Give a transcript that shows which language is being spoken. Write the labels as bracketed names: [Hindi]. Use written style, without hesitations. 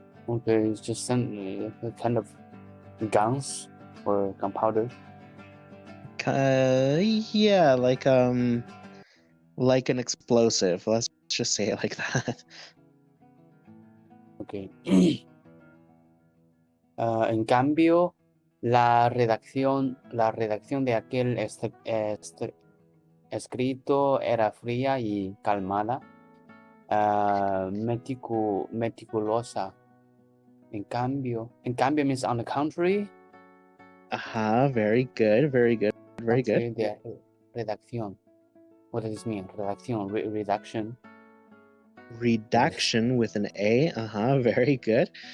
[English] Okay, it's just some kind of guns or gunpowder. Yeah, like an explosive. Let's just say it like that. Okay. [Spanish] En cambio, la redacción de aquel escrito era fría y calmada, meticulosa. En cambio [English] means on the contrary. Very good, very good, very good. Contrary [Spanish] de redacción. [English] What does this mean? Redacción, redaction. Redaction with an A. Very good.